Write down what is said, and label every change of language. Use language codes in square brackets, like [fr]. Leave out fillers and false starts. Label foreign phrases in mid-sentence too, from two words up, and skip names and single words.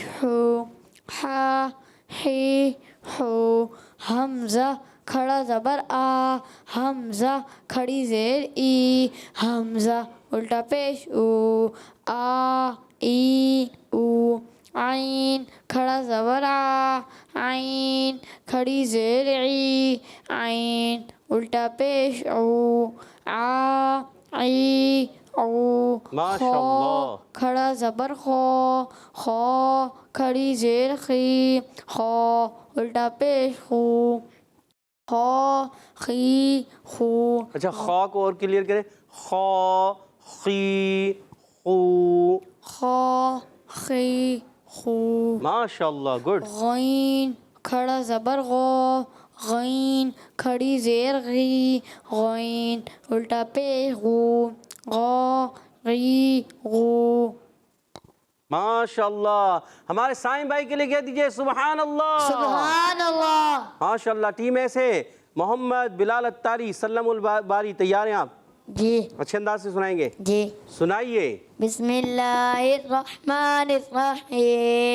[ur] ہو ہا ہی ہو حمزہ کھڑا زبر آ حمزہ کھڑی زیر ای حمزہ الٹا پیش او آ ای او عین کھڑا زبر آ عین کھڑی زیر ای عین الٹا پیش او آ ای او [ar] ماشاءاللہ. [ur] کھڑا زبر خو خو کھڑی زیر خی خو الٹا پیش خو خو خی خو. اچھا خا کو اور کلیئر کریں. خا خی خو. خو خی خو. [ar] ماشاء اللہ. گڈ. [ur] غین کھڑا زبر غو غین کھڑی زیر غی غین الٹا پیش غو غو غی غو. [ar] ماشاء اللہ. [ur] ہمارے سائم بھائی کے لیے کہہ دیجئے [ar] سبحان اللہ. سبحان اللہ. ماشاء اللہ. [ur] ٹیم ایسے محمد بلال اتاری سلم الباری تیار ہیں آپ؟ جی اچھے انداز سے سنائیں گے؟ جی. سنائیے. [ar] بسم اللہ الرحمن الرحیم.